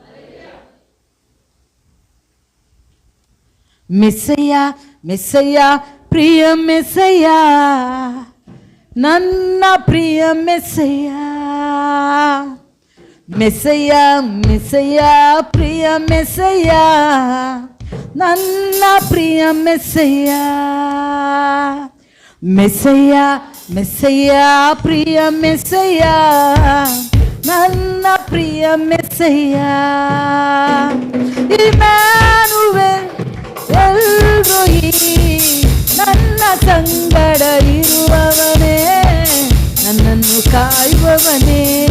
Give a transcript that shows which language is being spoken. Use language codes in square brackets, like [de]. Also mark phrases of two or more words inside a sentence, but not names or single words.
[kn] ಮೆಸ್ಸಯ್ಯ ಮೆಸ್ಸಯ್ಯ ಪ್ರಿಯ ಮೆಸ್ಸಯ್ಯ, ನನ್ನ ಪ್ರಿಯ ಮೆಸ್ಸಯ್ಯ. ಮೆಸ್ಸಯ್ಯ ಮೆಸ್ಸಯ್ಯ ಪ್ರಿಯ ಮೆಸ್ಸಯ್ಯ, ನನ್ನ ಪ್ರಿಯ ಮೆಸ್ಸಯ್ಯ. [te] ಮೆಸ್ಸಯ್ಯ మెస్సయ్యా ప్రియ మెస్సయ్యా, [kn] ನನ್ನ ಪ್ರಿಯ ಮೆಸ್ಸಯ್ಯ, ಇಮ್ಯಾನುವೇಲ್ ಎಲ್ರೋಯಿ, ನನ್ನ ಸಂಗಡ ಇರುವವನೇ, ನನ್ನನ್ನು ಕಾಯುವವನೇ.